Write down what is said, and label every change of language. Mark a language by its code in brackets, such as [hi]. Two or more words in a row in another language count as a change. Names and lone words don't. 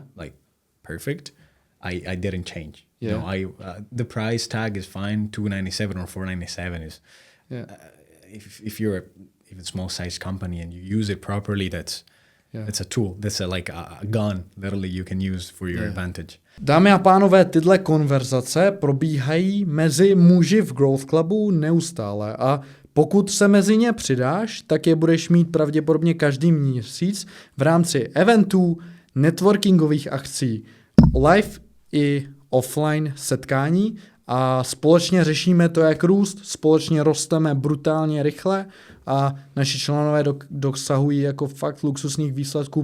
[en] like perfect, I didn't change. Yeah. No, the price tag is fine. $297 or $497 is. Yeah. If you're even small size company and you use it properly, that's a tool. That's like a gun. Literally, you can use for your advantage. [cs] Dámy a pánové, tyhle konverzace probíhají mezi muži v Growth Clubu neustále a pokud se mezi ně přidáš, tak je budeš mít pravděpodobně každý měsíc v rámci eventů, networkingových akcí, live i offline setkání a společně řešíme to, jak růst, společně rosteme brutálně rychle a naši členové dosahují jako fakt luxusních výsledků.